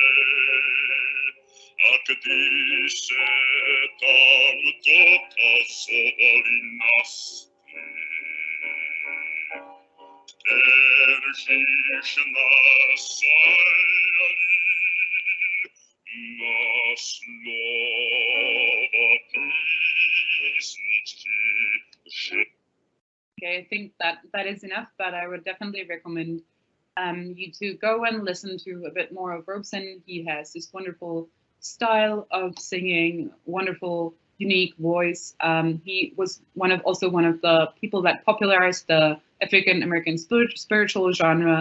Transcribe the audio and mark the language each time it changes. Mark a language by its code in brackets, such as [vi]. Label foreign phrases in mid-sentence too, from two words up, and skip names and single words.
[cs] A když se tam dotazovali nás ty, kteříž nás sajali, na slova písničky. [en] Okay, I think that is enough, but I would definitely recommend you to go and listen to a bit more of Robeson. He has this wonderful style of singing, wonderful, unique voice. He was also one of the people that popularized the African American spiritual genre.